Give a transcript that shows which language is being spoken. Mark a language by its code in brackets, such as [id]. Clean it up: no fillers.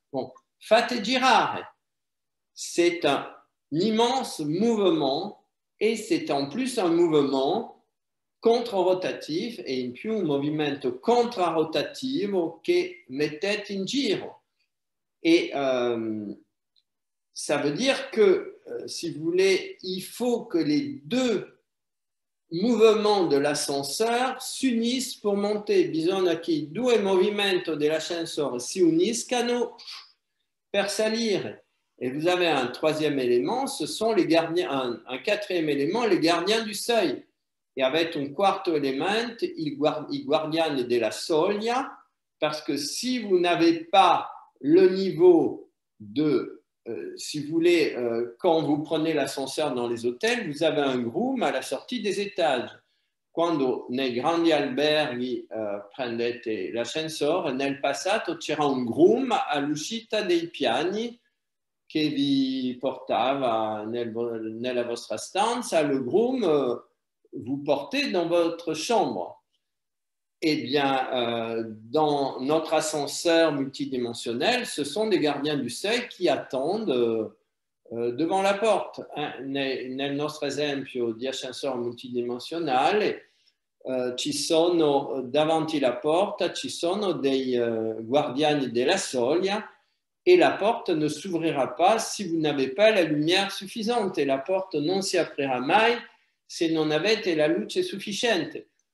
[fr] Bon, [it] fate girare. [fr] C'est un immense mouvement, et c'est en plus un mouvement controrotatif, [it] e in più un movimento contrarotativo che mettete in giro. [fr] Et ça veut dire que, si vous voulez, il faut que les 2 mouvements de l'ascenseur s'unissent pour monter. [it] Bisogna che i 2 movimenti dell'ascensore si uniscano per salire. [fr] Et vous avez un 3e élément, ce sont les gardiens, un 4e élément, les gardiens du seuil. Et avec un 4° élément, [it] i guardiani della soglia, [fr] parce que si vous n'avez pas le niveau de, si vous voulez, quand vous prenez l'ascenseur dans les hôtels, vous avez un groom à la sortie des étages. [it] Quando nei grandi alberghi prendete l'ascensore, nel passato c'era un groom all'uscita dei piani che vi portava nella vostra stanza. [fr] Le groom vous portez dans votre chambre. Eh bien, dans notre ascenseur multidimensionnel, ce sont des gardiens du seuil qui attendent devant la porte. [it] Nel nostro esempio di ascensore multidimensionale, ci sono davanti la porta, ci sono dei guardiani della soglia, [fr] et la porte ne s'ouvrira pas si vous n'avez pas la lumière suffisante, [it] et la porte non si aprirà mai se non avete la luce sufficiente.